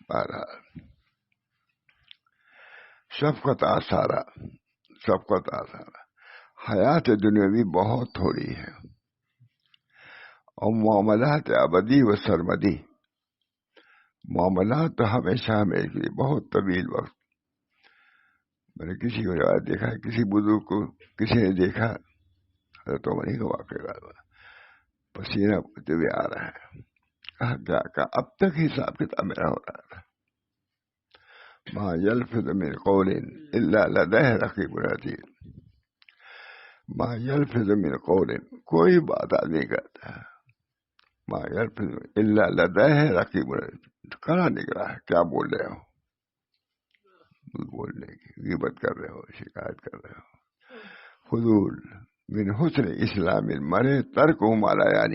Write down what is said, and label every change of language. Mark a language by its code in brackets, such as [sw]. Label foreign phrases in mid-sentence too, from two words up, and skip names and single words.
[ur] بہرحال شفقت آثارہ حیات دنیاوی بہت تھوڑی ہے، اور معاملات ابدی و سرمدی، معاملات تو ہمیشہ میرے لیے بہت طویل وقت. میں نے کسی کو دیکھا ہے، کسی بزرگ کو کسی نے دیکھا، حضرت عمر کا واقعہ، پسینہ پڑتے ہوئے آ رہا ہے. کہا اب تک حساب کتاب میرا ہو رہا تھا. [ar] ما یلفظ من قول الا لدیہ رقیب عتید. ما یلفظ من قول، [ur] کوئی بات آدمی کرتا ہے، [ar] ما یلفظ الا لدیہ رقیب عتید، [ur] کہاں نکلا ہے، کیا بول رہے ہو، بولنے کی غیبت کر رہے ہو، شکایت کر رہے ہو. فضول. [ar] من حسن اسلام المرء ترکہ ما لا یعنی.